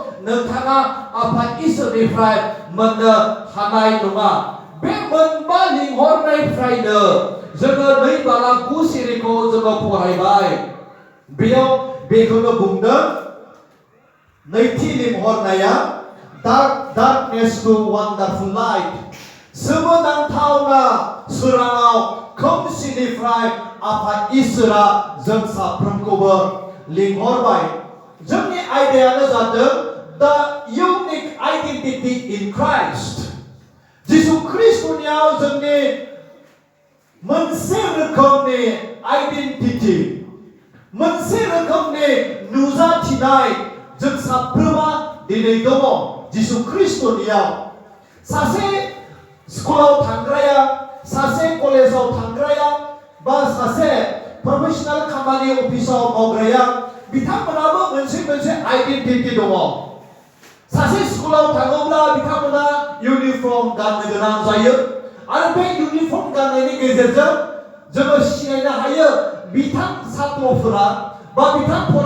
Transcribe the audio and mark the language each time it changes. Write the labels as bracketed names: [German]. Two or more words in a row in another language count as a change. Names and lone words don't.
[Bodo] नोंथाङा आफा इसोरनिफ्राय मोननो हानाय नङा बे मोनबा लिंहरनायनिफ्रायनो जोङो 2 बालाक 9 सिरिखौ जोङो फरायबाय बेयाव बेखौनो बुंदों नैथि लिंहरनाया [English] darkness to wonderful light [Bodo] सोमोनांथावना सोराङाव खोमसिनिफ्राय आफा इसोरा जों साफ्रोमखौबो लिंहरबाय जोंनि आयदायानो जादों [English] the unique identity in [Bodo] Christ जिसु ख्रिस्टनियाव जोंनि मोनसे रोखोमनि आइडेन्टिटि मोनसे रोखोमनि नुजाथिनाय जों साफ्रोमा दिनै दङ जिसु ख्रिस्टनियाव सासे स्कुलाव थांग्राया सासे कलेजाव थांग्राया बा सासे प्रफेशनेल खामानि अफिसाव मावग्राया बिथांमोनाबो मोनसे आइडेन्टिटि दङ सासे स्कुलाव थाङोब्ला बिथांमोना इउनिफर्म गाननो गोनां जायो आरो बे इउनिफर्म गाननायनि गेजेरजों जोङो सिनायनो हायो बिथां छात्रफोरा बा बिथां